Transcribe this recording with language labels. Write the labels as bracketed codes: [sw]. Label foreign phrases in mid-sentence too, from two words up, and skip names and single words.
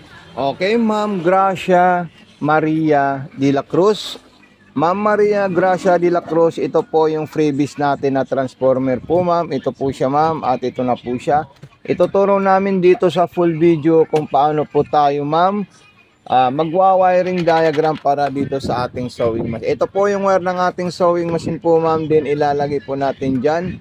[tl] Okay, Ma'am Gracia Maria de la Cruz. Ma'am Maria Gracia de la Cruz, ito po yung freebies natin na transformer po, ma'am. Ito po siya, ma'am, at ito na po siya. Ituturo namin dito sa [en] full video [tl] kung paano po tayo, ma'am, magwa- [en] wiring diagram [tl] para dito sa ating [en] sewing machine. [tl] Ito po yung wire ng ating [en] sewing machine [tl] po, ma'am, din ilalagay po natin dyan.